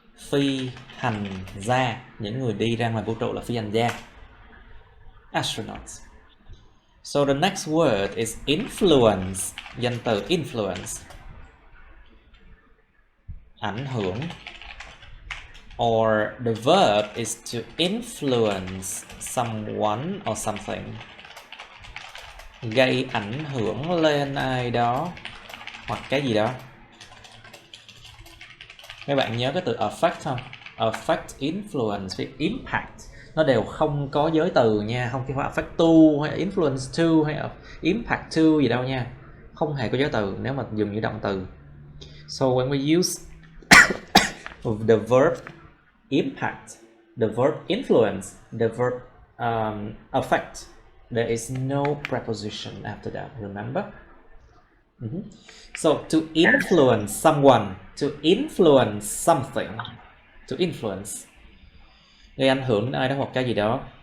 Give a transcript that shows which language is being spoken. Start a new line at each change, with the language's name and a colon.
Vietnamese: Phi hành gia, những người đi ra ngoài vũ trụ là phi hành gia.
English: Astronauts. So the next word is influence. Danh từ influence.
Vietnamese: Ảnh hưởng.
English: Or the verb is to influence someone or something.
Vietnamese: Gây ảnh hưởng lên ai đó hoặc cái gì đó. Các bạn nhớ cái từ affect không? Affect, influence với impact nó đều không có giới từ nha, không phải affect to hay influence to hay impact to gì đâu nha, không hề có giới từ nếu mà dùng như động từ.
English: So when we use the verb impact, the verb influence, the verb affect, there is no preposition after that, remember? So to influence someone, to influence something, to influence,
Vietnamese: gây ảnh hưởng đến ai đó hoặc cái gì đó.